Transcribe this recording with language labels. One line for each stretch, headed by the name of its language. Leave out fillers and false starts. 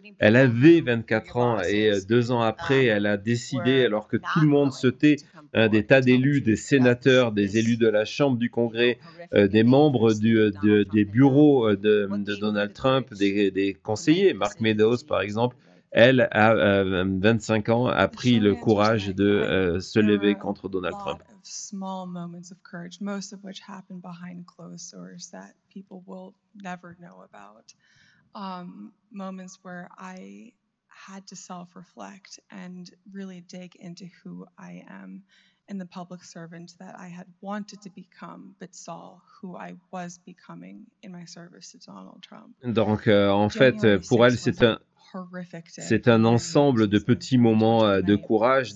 French: Elle avait 24 ans et 2 ans après, elle a décidé, alors que tout le monde se tait, des tas d'élus, des sénateurs, des élus de la Chambre du Congrès, des membres des bureaux de Donald Trump, des conseillers, Mark Meadows par exemple. Elle, à 25 ans, a pris le courage de se lever contre Donald Trump.
English: Small moments of courage, most of which happen behind closed doors that people will never know about. Moments where I had to self-reflect and really dig into who I am and the public servant that I had wanted to become, but saw who I was becoming in my service to Donald Trump.
French: Donc, en fait, pour elle, c'est un ensemble de petits moments de courage.